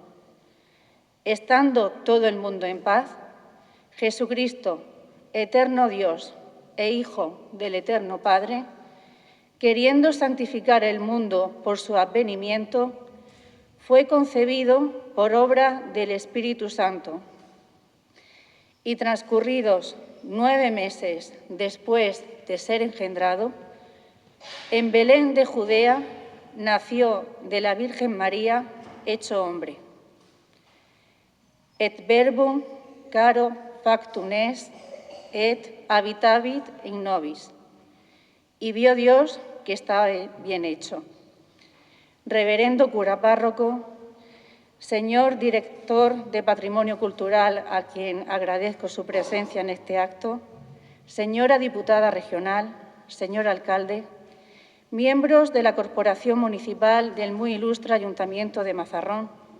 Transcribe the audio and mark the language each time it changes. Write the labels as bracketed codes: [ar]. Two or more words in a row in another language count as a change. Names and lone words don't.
[es] Estando todo el mundo en paz, Jesucristo, eterno Dios e Hijo del Eterno Padre, queriendo santificar el mundo por su advenimiento, fue concebido por obra del Espíritu Santo. Y transcurridos 9 meses después de ser engendrado, en Belén de Judea nació de la Virgen María hecho hombre. [la] Et verbum caro factum est, et habitavit in nobis. [es] Y vio Dios que estaba bien hecho. Reverendo cura párroco, señor director de Patrimonio Cultural, a quien agradezco su presencia en este acto, señora diputada regional, señor alcalde, miembros de la Corporación Municipal del muy ilustre Ayuntamiento de Mazarrón,